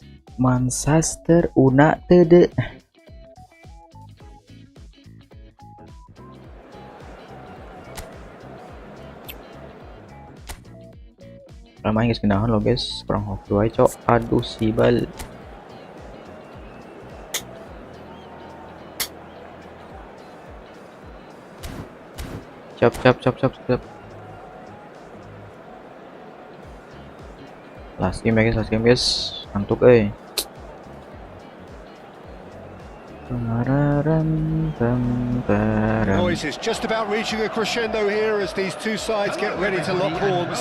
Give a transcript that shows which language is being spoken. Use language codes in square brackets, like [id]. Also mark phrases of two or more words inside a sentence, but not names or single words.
[id] Manchester United. Lama guys, [jv] kendahan lo guys, kurang hoki wae cok. [id] Aduh sibal. Cap. [en] Last game guys, ngantuk The noise is just about reaching a crescendo here as these two sides get ready to lock horns.